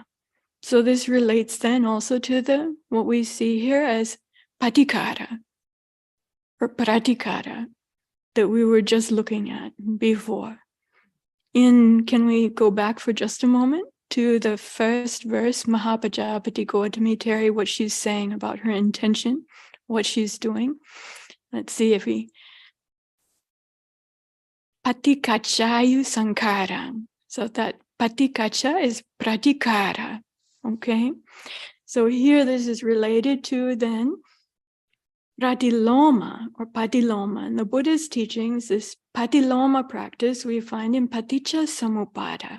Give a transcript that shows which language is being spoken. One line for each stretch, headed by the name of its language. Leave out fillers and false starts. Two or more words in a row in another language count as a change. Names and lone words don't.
English: So this relates then also to what we see here as patikara or pratikara that we were just looking at before. Can we go back for just a moment to the first verse, Mahapajapati Gotami Therī, what she's saying about her intention, what she's doing. Let's see if we
Pali: patikachayu sankaram.
English: So that patikacha is pratikara. Okay. So here this is related to then pratiloma or patiloma. In the Buddha's teachings, this patiloma practice we find in
Pali: paticca samuppada.